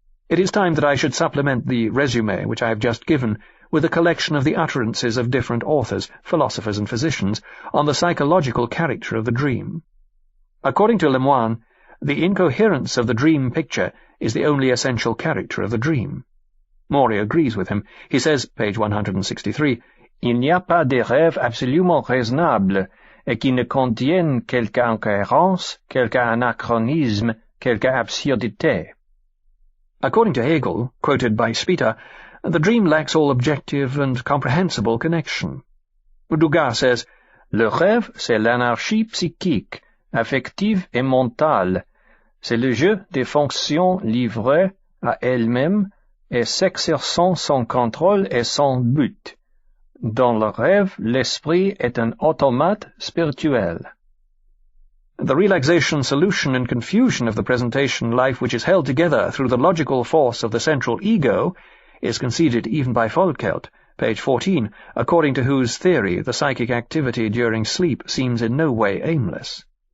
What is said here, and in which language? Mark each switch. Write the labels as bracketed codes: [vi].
[en] It is time that I should supplement the resume which I have just given with a collection of the utterances of different authors, philosophers and physicians, on the psychological character of the dream. According to Lemoine, the incoherence of the dream picture is the only essential character of the dream. Maury agrees with him. He says, page 163, [fr] Il n'y a pas de rêve absolument raisonnable, et qui ne contienne quelque incohérence, quelque anachronisme, quelque absurdité. [en] According to Hegel, quoted by Spita, the dream lacks all objective and comprehensible connection. Dugas says, [fr] Le rêve, c'est l'anarchie psychique, affective et mentale. C'est le jeu des fonctions livrées à elles-mêmes et s'exerçant sans contrôle et sans but. Dans le rêve, l'esprit est un automate spirituel. [en] The relaxation, solution, and confusion of the presentation life which is held together through the logical force of the central ego is conceded even by Volkelt, page 14, according to whose theory the psychic activity during sleep seems in no way aimless.